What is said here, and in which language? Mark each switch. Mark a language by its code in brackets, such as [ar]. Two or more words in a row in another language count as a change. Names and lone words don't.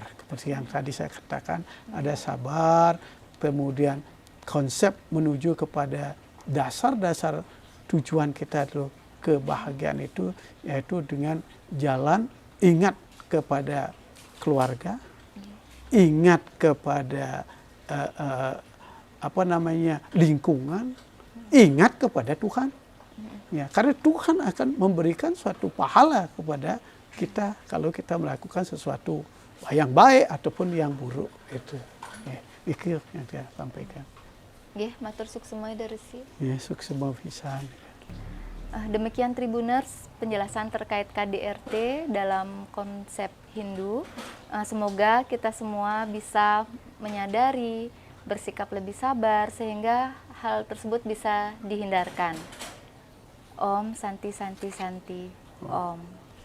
[id] Seperti yang tadi saya katakan, ada sabar, kemudian konsep menuju kepada dasar-dasar tujuan kita itu kebahagiaan itu, yaitu dengan jalan ingat kepada keluarga, ingat kepada lingkungan, ingat kepada Tuhan. Ya, karena Tuhan akan memberikan suatu pahala kepada kita kalau kita melakukan sesuatu yang baik ataupun yang buruk. Itu pikir yang saya sampaikan. [jv] Nggih, matur suksema dari si. Ya, [ban] suksema pisan. [id] Demikian Tribuners penjelasan terkait KDRT dalam konsep Hindu. Semoga kita semua bisa menyadari, bersikap lebih sabar sehingga hal tersebut bisa dihindarkan. [sa] Om Santi Santi Santi Om.